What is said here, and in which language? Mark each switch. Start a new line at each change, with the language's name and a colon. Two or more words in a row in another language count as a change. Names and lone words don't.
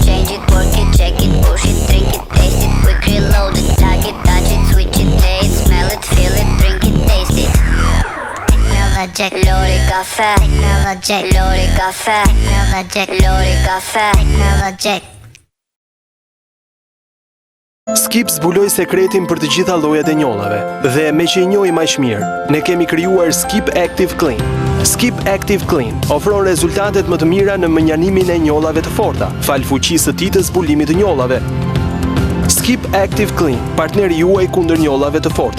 English: Change it, work it, check it, push it, drink it, taste it, quick reload it. Plug it, touch it, switch it, play it, smell it, feel it, drink it, taste it. Jack, Lori Cafe, Jack, Lori Cafe, Jack, Lori Cafe, Jack.
Albanian: Skip zbuloi sekretin për të gjitha llojet e njollave dhe me që i njohim aq mirë, ne kemi krijuar Skip Active Clean. Skip Active Clean ofron rezultatet më të mira në menjanimin e njollave të forta, fal fuqisë së tij të zbulimit të njollave. Skip Active Clean, partneri juaj kundër njollave të forta.